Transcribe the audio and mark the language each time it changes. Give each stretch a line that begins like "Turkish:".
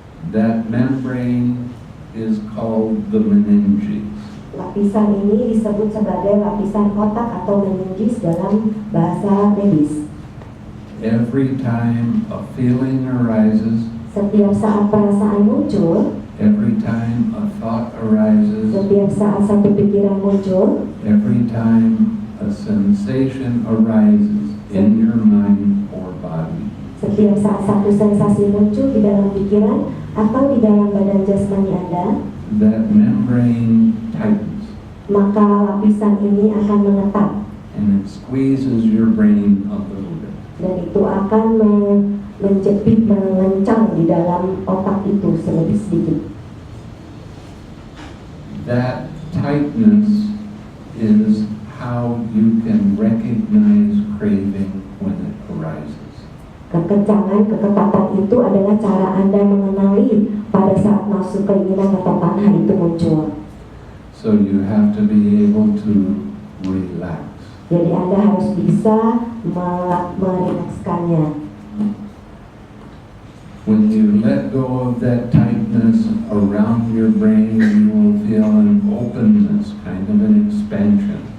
English: That membrane is called the meninges.
Indonesian: Lapisan ini disebut sebagai lapisan otak atau meninges dalam bahasa medis.
English: Every time a feeling arises,
Indonesian: Setiap saat perasaan muncul,
English: every time a thought arises,
Indonesian: setiap saat satu pikiran muncul,
English: every time a sensation arises in your mind or body,
Indonesian: setiap saat satu sensasi muncul di dalam pikiran atau di dalam badan jasmani Anda,
English: that membrane tightens
Indonesian: maka lapisan ini akan mengetat
English: and it squeezes your brain a little bit.
Indonesian: dan itu akan menjepit, mengencang di dalam otak itu sedikit.
English: That tightness is how you can recognize craving when it arises.
Indonesian: Kekencangan, keketatan itu adalah cara Anda mengenali pada saat nafsu keinginan atau tanha itu muncul.
English: So you have to be able to relax.
Indonesian: Jadi Anda harus bisa merilekskannya.
English: When you let go of that tightness around your brain, you will feel an openness, kind of an expansion.